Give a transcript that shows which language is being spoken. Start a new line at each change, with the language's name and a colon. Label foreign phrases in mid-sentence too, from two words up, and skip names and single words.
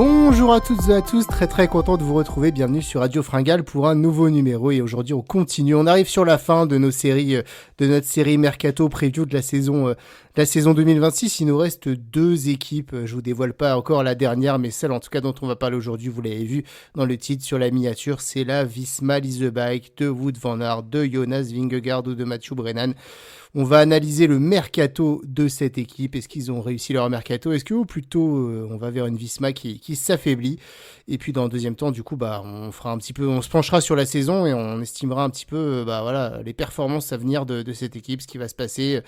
French: Bonjour à toutes et à tous, très content de vous retrouver, bienvenue sur Radio Fringale pour un nouveau numéro et aujourd'hui on continue, on arrive sur la fin de nos séries, de notre série Mercato Preview de la saison 2026, il nous reste 2 équipes, je vous dévoile pas encore la dernière mais celle en tout cas dont on va parler aujourd'hui, vous l'avez vu dans le titre sur la miniature, c'est la Visma Leasebike de Wout van Aert, de Jonas Vingegaard ou de Mathieu Brennan. On va analyser le mercato de cette équipe. Est-ce qu'ils ont réussi leur mercato? Est-ce que ou plutôt on va vers une Visma qui s'affaiblit? Et puis dans le deuxième temps, du coup, on fera un petit peu, on se penchera sur la saison et on estimera un petit peu, les performances à venir de cette équipe, ce qui va se passer.